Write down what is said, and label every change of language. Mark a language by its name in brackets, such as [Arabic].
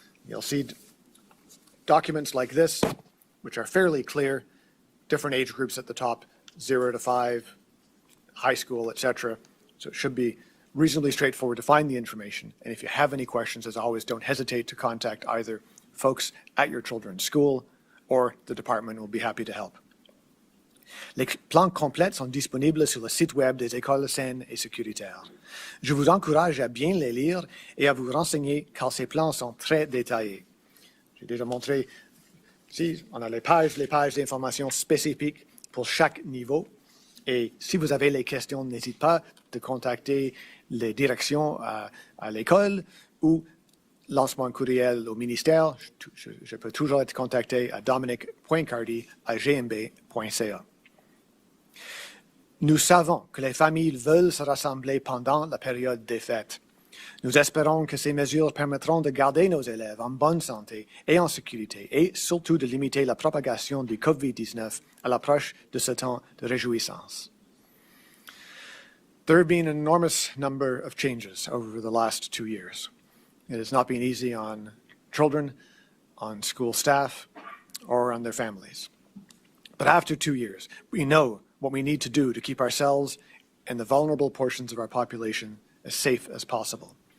[English] You'll see documents like this, which are fairly clear, different age groups at the top, 0 to 5, high school, etc. So it should be reasonably straightforward to find the information. And if you have any questions, as always, don't hesitate to contact either folks at your children's school or the department will be happy to help. [French] Les plans complets sont disponibles sur le site web des écoles saines et sécuritaires. Je vous encourage à bien les lire et à vous renseigner car ces plans sont très détaillés. J'ai déjà montré ici, on a les pages d'informations spécifiques pour chaque niveau. Et si vous avez les questions, n'hésitez pas de contacter les directions à l'école ou lancement un courriel au ministère. Je peux toujours être contacté à dominic.cardy@gmb.ca. Nous savons que les familles veulent se rassembler pendant la période des fêtes. Nous espérons que ces mesures permettront de garder nos élèves en bonne santé et en sécurité et surtout de limiter la propagation du COVID-19 à l'approche de ce temps de réjouissance. [English] There have been an enormous number of changes over the last 2 years. It has not been easy on children, on school staff, or on their families. But after 2 years, we know what we need to do to keep ourselves and the vulnerable portions of our population as safe as possible.